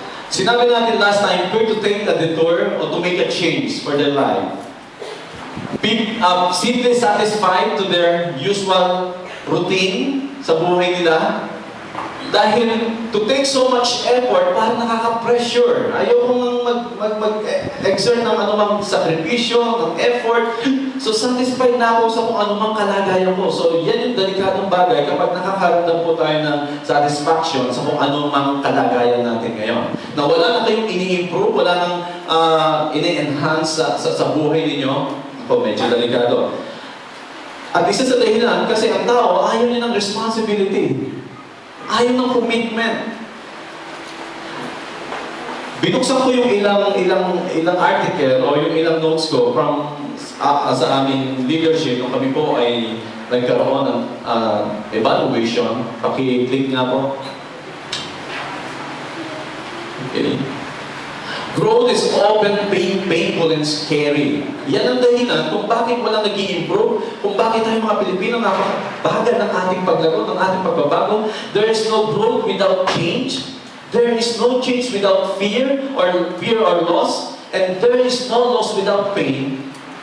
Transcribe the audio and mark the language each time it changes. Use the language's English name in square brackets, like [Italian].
[Filipino] Sinabi natin [English] last time, to take a detour or to make a change for their life. Simply satisfied to their usual routine [Filipino] sa buhay nila. Dahil [English] to take so much effort, [Filipino] parang nakaka-pressure. Ayokong mag-exert ng anumang sakripisyo, ng effort. So satisfied na ako sa kung anumang kalagayan ko. So yan yung delikadong bagay kapag nakakaramdam po tayo ng satisfaction sa kung anumang kalagayan natin ngayon. Na wala na kayong ini-improve, wala nang ini-enhance sa buhay ninyo. O medyo delikado. At isa sa dahilan, kasi ang tao ayaw niya ng responsibility. Ayaw ng commitment. Binuksan ko yung ilang article o yung ilang notes ko from sa aming leadership nung kami po ay nagkaroon ng evaluation. Paki-click nga po. Okay. [English] Growth is often painful and scary. [Filipino] Yan ang dahilan kung bakit walang nag-i-improve, kung bakit tayo mga Pilipino napakabagal ng ating paglago, ng ating pagbabago. [English] There is no growth without change. There is no change without fear or loss. And there is no loss without pain.